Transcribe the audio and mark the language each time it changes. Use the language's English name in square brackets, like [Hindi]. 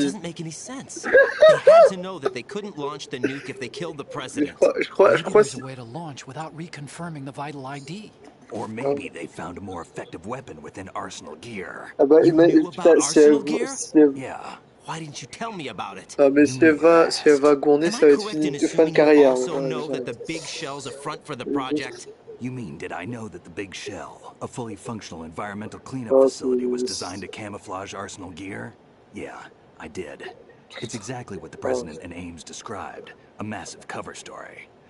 [English] It doesn't make any sense. They had to know that they couldn't launch the nuke if they killed the president. [French] Je crois [English] there's a way to launch without reconfirming the vital ID. Or maybe they found a more effective weapon within Arsenal gear. [French] Ah bah, [English] You knew about Arsenal gear? Yeah. Why didn't you tell me about it? [French] Ah mais si elle va Gournay, ça va être fini, fin de carrière. [English] Also know that the big shell's a front for the project. You mean, did I know that the Big Shell, a fully functional environmental cleanup facility, was designed to camouflage Arsenal gear? Yeah, I did. It's exactly what the President and Ames described, a massive cover story.